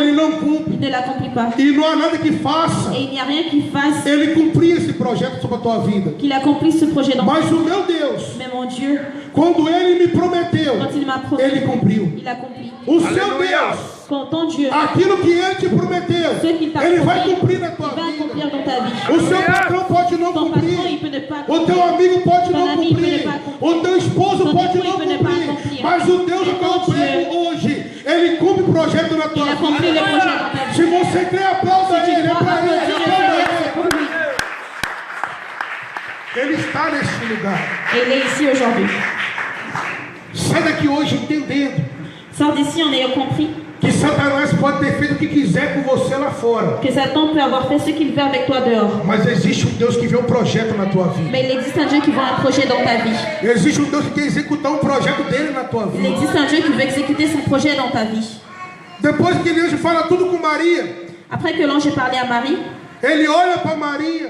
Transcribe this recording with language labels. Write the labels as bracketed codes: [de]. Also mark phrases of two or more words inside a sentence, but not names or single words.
[pt] ele não cumpre. [fr] il ne l'accomplit pas. [pt] E não há nada que faça [fr] Et il n'y a rien qui fasse [pt] ele cumprir esse projeto sobre a tua vida. [fr] qu'il accomplisse ce projet dans ta vie. [pt] Mas o meu Deus, [fr] Mais mon Dieu, [pt] quando ele me prometeu, [fr] quand il m'a promis, [pt] ele cumpriu. [fr] il accomplit. [pt] O seu Aleluia. Deus, [fr] Quand ton Dieu, [pt] aquilo que ele te prometeu, [fr] ce qu'il t'a [pt] ele vai [fr] promis, [pt] cumprir na [fr] il [pt] tua [fr] va [pt] vida. [fr] accomplir dans ta vie. [pt] O seu patrão pode não [fr] Ton patron, il [pt] cumprir. [fr] peut ne pas [pt] O teu [fr] accomplir. [pt] amigo pode [fr] Ton [pt] não [fr] ami peut ne [pt] cumprir. [fr] pas accomplir. [pt] O teu esposo [fr] Ton [pt] pode [fr] époux, [pt] não [fr] il peut ne pas [pt] cumprir. [fr] accomplir. [pt] Mas o Deus [fr] Mais [pt] que eu [fr] ton [pt] prego hoje, ele cumpre o projeto na [fr] Il [pt] tua [fr] accomplit le [pt] vida. [fr] projet dans ta vie. [pt] Se você crê, aplauda [fr] Si tu [pt] ele. É [fr] crois, [pt] para ele. [fr] applaudis le [pt] É [fr] Seigneur, [pt] para [fr] c'est pour lui. [pt] ele. Ele está neste lugar. [fr] Et il est ici aujourd'hui. [pt] Sai daqui hoje entendendo [fr] Sors d'ici en ayant compris [pt] que Satanás pode ter feito o que quiser com você lá fora. [fr] que Satan peut avoir fait ce qu'il veut avec toi dehors. [pt] Mas existe um Deus que vê um projeto na tua vida. [fr] Mais il existe un Dieu qui voit un projet dans ta vie. [pt] Existe um Deus que quer executar um projeto dele na tua [fr] Il [pt] vida. [fr] existe un Dieu qui veut exécuter son projet dans ta vie. [pt] Depois que ele fala tudo com Maria, [fr] Après que l'ange ait parlé à Marie, [pt] ele olha para Maria.